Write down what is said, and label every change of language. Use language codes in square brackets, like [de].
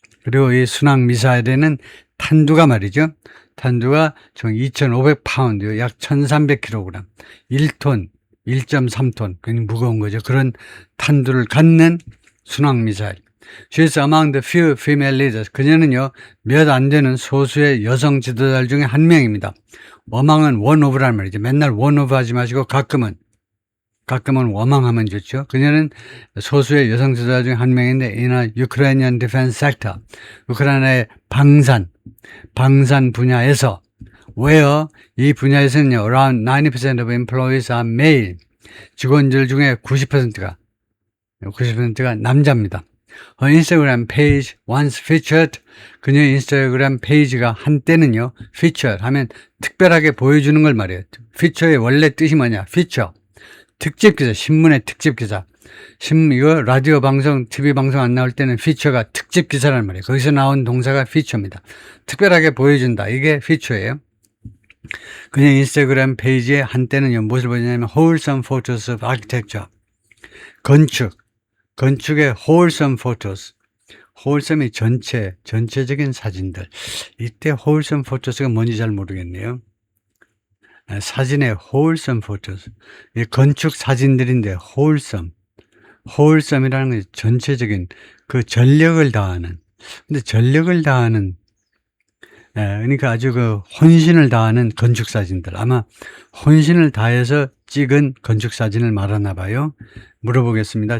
[ko] 그리고 이 순항 미사일에는 탄두가 말이죠. 탄두가 총 2500파운드, 약 1300kg, 1톤, 1.3톤, 굉장히 무거운 거죠. 그런 탄두를 갖는 순항 미사일. [en] She is among the few female leaders. [ko] 그녀는요, 몇 안 되는 소수의 여성 지도자들 중에 한 명입니다. 워망은 one of란 말이죠. 맨날 one of 하지 마시고 가끔은 워망하면 좋죠. 그녀는 소수의 여성 지도자 중 한 명인데 in a Ukrainian defense sector. [en] 우크라이나의 방산 분야에서 where 이 분야에서는요, around 90% of employees are male. [ko] 직원들 중에 90%가 남자입니다. [en] Her Instagram page once featured. [ko] 그녀의 인스타그램 페이지가 한때는요, featured 하면 특별하게 보여주는 걸 말이에요. feature의 원래 뜻이 뭐냐? feature. 특집 기사, 신문의 특집 기사. 이거 라디오 방송, TV 방송 안 나올 때는 feature가 특집 기사란 말이에요. 거기서 나온 동사가 feature입니다. 특별하게 보여준다. 이게 feature예요. 그냥 인스타그램 페이지에 한때는요, 무엇을 보여주냐면 wholesome photos of architecture. 건축의 wholesome photos. wholesome이 전체적인 사진들. 이때 wholesome photos가 뭔지 잘 모르겠네요. 사진의 wholesome photos. 이 건축 사진들인데 wholesome이라는 건 전체적인 그 전력을 다하는. 근데 전력을 다하는, 그러니까 아주 그 혼신을 다하는 건축 사진들. 아마 혼신을 다해서 찍은 건축 사진을 말하나 봐요. 물어보겠습니다.